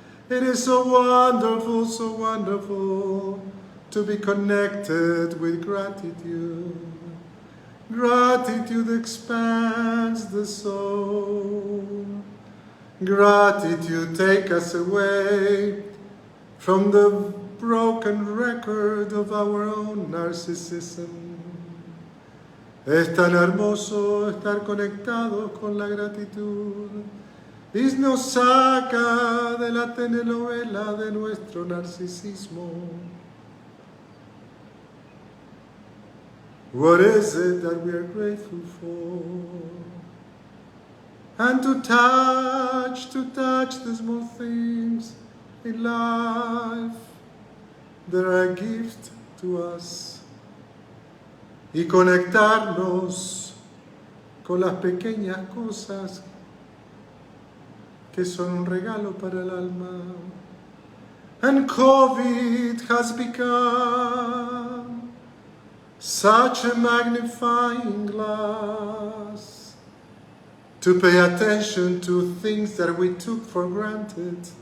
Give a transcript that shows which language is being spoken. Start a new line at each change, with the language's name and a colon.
English: It is so wonderful, so wonderful to be connected with gratitude. Gratitude expands the soul. Gratitude takes us away from the broken record of our own narcissism.
Spanish: Es tan hermoso estar conectados con la gratitud y nos saca de la telenovela de nuestro narcisismo.
English: What is it that we are grateful for? And to touch the small things in life that are a gift to us.
Spanish: Y conectarnos con las pequeñas cosas que son un regalo para el alma.
English: And COVID has become such a magnifying glass to pay attention to things that we took for granted.